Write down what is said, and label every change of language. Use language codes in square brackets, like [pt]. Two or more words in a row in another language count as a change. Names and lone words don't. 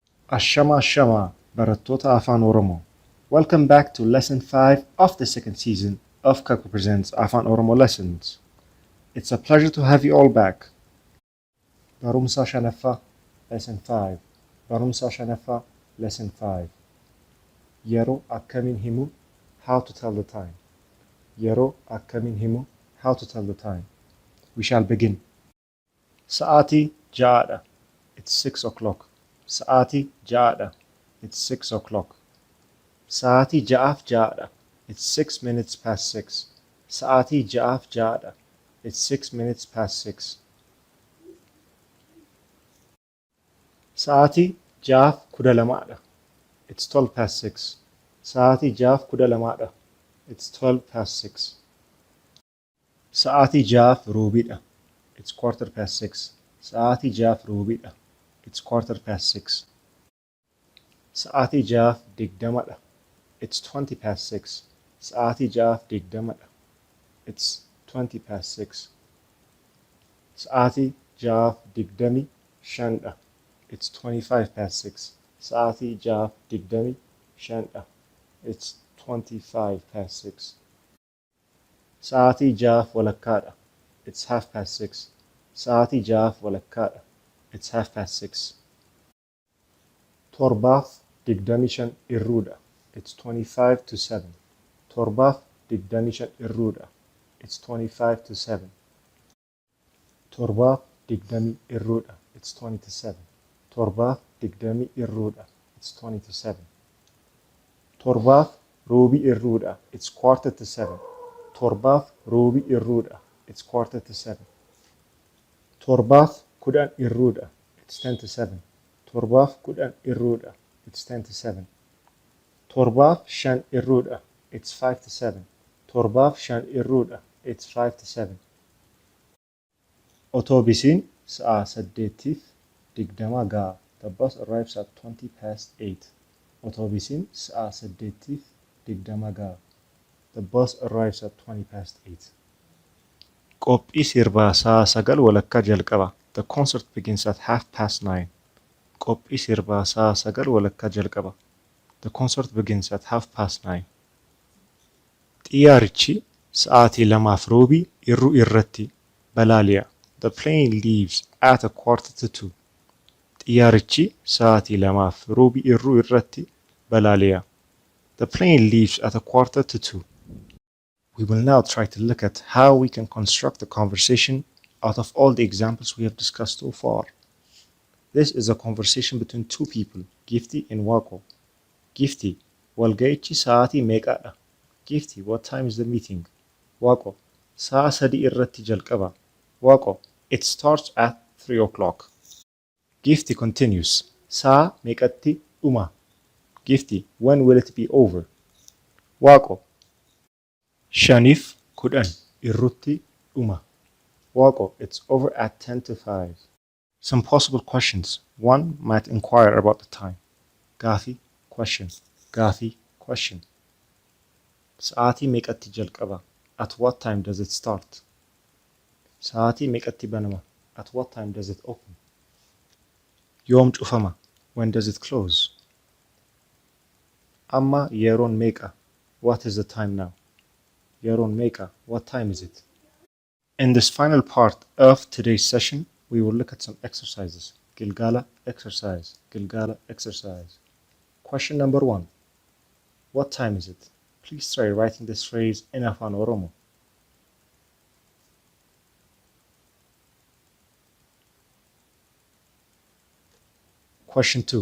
[om] Ashama barattoota Afaan Oromoo. [en] Welcome back to lesson 5 of the second season of Kako Presents Afaan Oromoo lessons. It's a pleasure to have you all back. [om] Barumsa Shanaffaa lesson 5. Barumsa Shanaffaa lesson 5. Yeroo akkamiin himuu, [en] how to tell the time. [om] Yeroo akkamiin himuu, [en] how to tell the time. We shall begin. [om] Sa'aatii ja'aadha. [en] It's 6 o'clock. [om] Sa'aatii ja'aadha. [en] It's 6 o'clock. [om] Sa'aatii ja'aaf ja'aadha. [en] It's 6 minutes past 6. [om] Sa'aatii ja'aaf ja'aadha. [en] It's 6 minutes past 6. [om] Sa'aatii ja'aaf 12dha. [en] It's 12 past 6. [om] Sa'aatii ja'aaf 12dha. [en] It's 12 past 6. [om] Sa'aatii ja'aaf rubiidha. [en] It's quarter past 6. [om] Sa'aatii ja'aaf rubiidha. [en] It's quarter past 6. [om] Sa'aatii ja'aaf 20dha. [en] It's 20 past 6. [om] Sa'aatii ja'aaf 20dha. [en] It's 20 past 6. [om] Sa'aatii ja'aaf 25dha. [en] It's 25 past 6. [om] Sa'aatii ja'aaf 25dha. [en] It's 25 past 6. [om] Sa'aatii ja'aaf walakkaadha. [en] It's half past 6. [om] Sa'aatii ja'aaf walakkaadha. [en] It's half past 6. [om] Torbaaf 25 irruudha. [en] It's 25 to 7. [om] Torbaaf 25 irruudha. [en] It's 25 to 7. [om] Torbaaf 20 irruudha. [en] It's 20 to 7. [om] Torbaaf 20 irruudha. [en] It's 20 to 7. [om] Torbaaf rubii irruudha. [en] It's quarter to 7. [om] Torbaaf rubii irruudha. [en] It's quarter to 7. [om] Torbaaf 10 irruudha. [en] It's 10 to 7. [om] Torbaaf 10 irruudha. [en] It's 10 to 7. [om] Torbaaf 5 irruudha. [en] It's 5 to 7. [om] Torbaaf 5 irruudha. [en] It's 5 to 7. [om] Otoobisiin sa'a 8:20 ga'a. [en] The bus arrives at 20 past 8. [om] Otoobisiin sa'a 8:20 ga'a. [en] The bus arrives at 20 past 8. [om] Qophii sirbaa sa'a 9 walakkaa jalqaba. [en] The concert begins at 9:30. [om] Qophii sirbaa sa'a 9 walakkaa jalqaba. [en] The concert begins at 9:30. [om] Xiyyaarichi sa'aatii 2:15 irruu irratti balaali'a. [en] The plane leaves at 1:45. [om] Xiyyaarichi sa'aatii 2:15 irruu irratti balaali'a. [en] The plane leaves at 1:45. We will now try to look at how we can construct a conversation out of all the examples we have discussed so far. This is a conversation between two people, Gifty and Wako. [om] Gifty, walga'ichi sa'aatii meeqaadha? [en] Gifty, what time is the meeting? [om] Wako, sa'a 3 irratti jalqaba. [en] Wako, it starts at 3 o'clock. Gifty continues, [om] sa'a meeqatti dhuma? [en] Gifty, when will it be over? [om] Wako, 5:10 irrutti dhuma. [en] Wako, it's over at 10 to 5. Some possible questions. One might inquire about the time. Gaafi, question. Gaafi, question. [om] Sa'aatii meeqatti jalqaba? [en] At what time does it start? [om] Sa'aatii meeqatti banama? [en] At what time does it open? [om] Yoom cufama? [en] When does it close? [om] Amma yeroon meeqa? [en] What is the time now? [om] Yeroon meeqa? [en] What time is it? In this final part of today's session, we will look at some exercises. [om] Gilgala exercise. Gilgala exercise. [en] Question number 1. What time is it? Please try writing this phrase in Afaan Oromoo. Question 2.